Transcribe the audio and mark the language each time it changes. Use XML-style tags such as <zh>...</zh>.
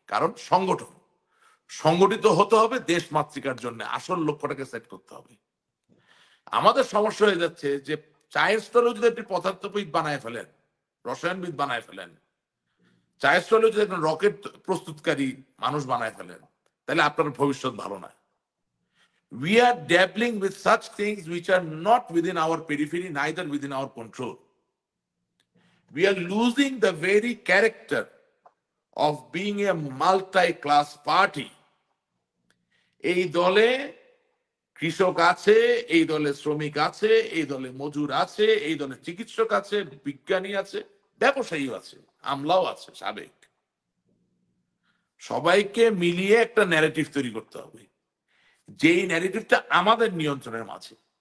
<bn>কারণ সংগঠিত হতে হবে দেশ মাতৃকার জন্য, আসল লক্ষ্যটাকে সেট করতে হবে। আমাদের সমস্যা হয়ে যাচ্ছে যে চায়ের স্থলেও যদি আপনি পদার্থবিদ বানায় ফেলেন, রসায়নবিদ বানায় ফেলেন, চায়ের স্থলেও যদি একজন রকেট প্রস্তুতকারী মানুষ বানায় ফেলেন, তাহলে আপনার ভবিষ্যৎ ভালো না।</bn> <en>We are dabbling with such things which are not within our periphery, neither within our control. We are losing the very character of being a multi-class party.</en> <bn>এই দলে কৃষক আছে, এই দলে শ্রমিক আছে, এই দলে মজুর আছে, এই দলে চিকিৎসক আছে, বিজ্ঞানী আছে, ব্যবসায়ী আছে, আমলাও আছে সাবেক। সবাইকে মিলিয়ে একটা ন্যারেটিভ তৈরি করতে হবে, যেই ন্যারেটিভটা আমাদের নিয়ন্ত্রণের মাঝে।</bn>